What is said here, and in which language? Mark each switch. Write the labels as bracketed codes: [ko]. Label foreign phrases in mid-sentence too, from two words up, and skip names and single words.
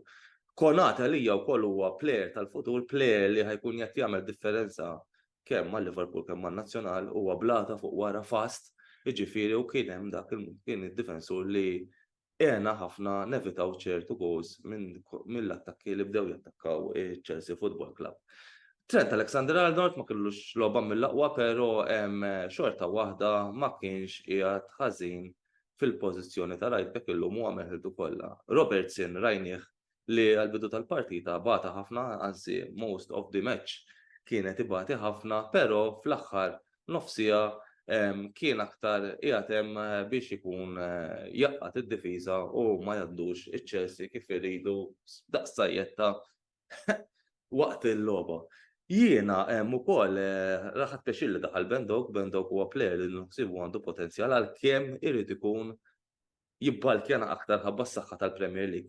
[mt] Konate għalija wkoll huwa plejer tal-futur, plejer li ħajkun qed jagħmel differenza kemm mal-Liverpool kemm man-Nazzjonal huwa blata fuq wara fast, jiġifieri u kien hemm dak kien id-difensur li għena ħafna nevitaw ċertu goals mill-attakki li bdew jattakkaw Chelsea Football Club. Trent Alexander-Arnold ma kellux logħba mill-aqwa, però xorta waħda ma kienx qiegħed ħażin fil-pożizzjoni ta' right back illum huwa meħiltu kollha. Robertson rajnieh li għall-bidu tal-partita bata ħafna, anzi [en] most of the match [mt] kienet ibati ħafna, però fl-aħħar nofsija kien aktar qiegħed hemm biex ikun jaqqat id-difiża u ma jgħaddux iċ-Chelsea kif iridu daqsajjetta waqt il-logħba. Jiena ukoll raħat pexilli daħal Ben Doak huwa plejer li nħsibu għandu potenzjal għalkemm irid ikun jibbalkjana aktar ħabba s-saħħa tal-Premier League.